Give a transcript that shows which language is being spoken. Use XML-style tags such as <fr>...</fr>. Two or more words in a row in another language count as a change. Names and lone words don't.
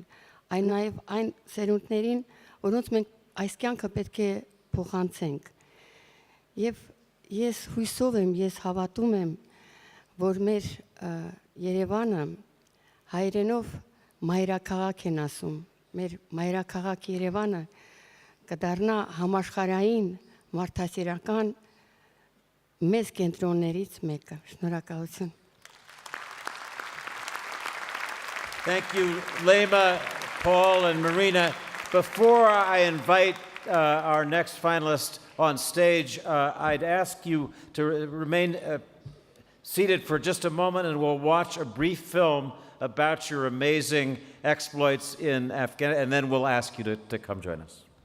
<hy>այլ նաև այն սերունդներին, որոնց մենք այս կյանքը պետք է փոխանցենք։ Եվ ես հույսով եմ, ես հավատում եմ, որ մեր Երևանը հայերենով մայրաքաղաք են ասում, մեր մայրաքաղաք Երևանը կդառնա համաշխարհային մարդասիրական մեծ կենտրոններից մեկը։ Շնորհակալություն։</hy> <en>Thank you, Lema, Paul, and Marina. Before I invite our next finalist on stage, I'd ask you to remain seated for just a moment, and we'll watch a brief film about your amazing exploits in Afghanistan, and then we'll ask you to come join us.</en>